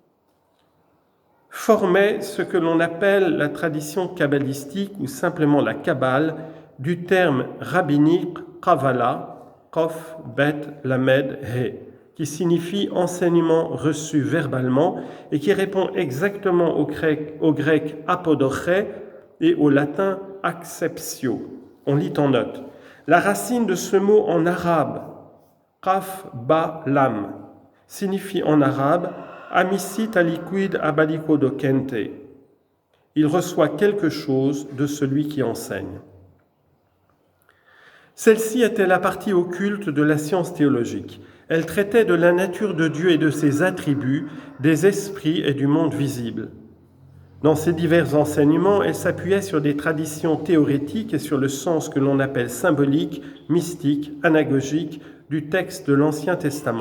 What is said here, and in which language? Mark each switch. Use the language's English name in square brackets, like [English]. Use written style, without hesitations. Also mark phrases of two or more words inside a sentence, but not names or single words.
[French] formait ce que l'on appelle la tradition kabbalistique ou simplement la Kabbale, du terme rabbinique Kavala, Kof, Bet, Lamed, He, qui signifie enseignement reçu verbalement et qui répond exactement au grec apodoché et au latin acceptio. On lit en note. La racine de ce mot en arabe, Kaf, Ba, Lam, signifie en arabe [Latin] Amisit aliquid abalico docente. [French] Il reçoit quelque chose de celui qui enseigne. Celle-ci était la partie occulte de la science théologique. Elle traitait de la nature de Dieu et de ses attributs, des esprits et du monde visible. Dans ces divers enseignements, elle s'appuyait sur des traditions théorétiques et sur le sens que l'on appelle symbolique, mystique, anagogique du texte de l'Ancien Testament.